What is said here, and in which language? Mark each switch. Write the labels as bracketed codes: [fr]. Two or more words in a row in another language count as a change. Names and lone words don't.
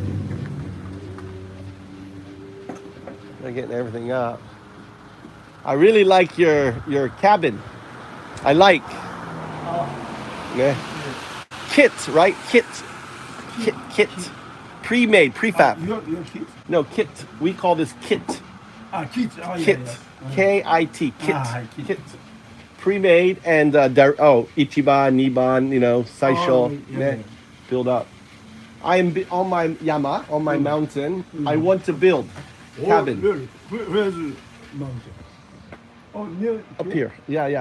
[en] They're getting everything up. I really like your cabin. I like. Yeah. Kit, right? Kit. Pre-made, prefab. Your kit? No, kit. We call this kit. Kit. Kit. K-I-T. Kit. Kit. Pre-made and [ja] 一番、二番、最初, [en] build up. I am on my Yama, on my mountain. I want to build cabin. Where's the mountain? Oh, near Up here. Yeah.